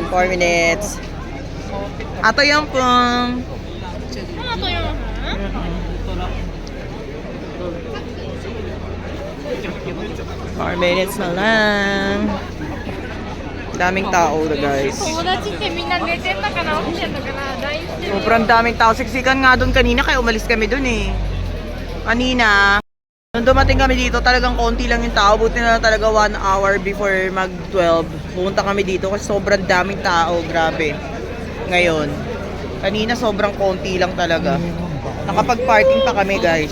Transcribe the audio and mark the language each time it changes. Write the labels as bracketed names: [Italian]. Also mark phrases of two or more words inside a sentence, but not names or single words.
[Filipino] 4 minutes. Ato yung pong. 4 minutes na lang. Daming tao na guys. [Japanese] 友達ってみんな寝てんだかな起きてんのかな LINE してる [Filipino] Sobrang daming tao. Siksikan nga doon kanina kaya umalis kami doon eh. Kanina, nung dumating kami dito, talagang konti lang yung tao. Buti na lang talaga [English] 1 hour before [Filipino] mag-12. Pumunta kami dito kasi sobrang daming tao. Grabe. Ngayon. Kanina sobrang konti lang talaga. Nakapag-parking pa kami guys.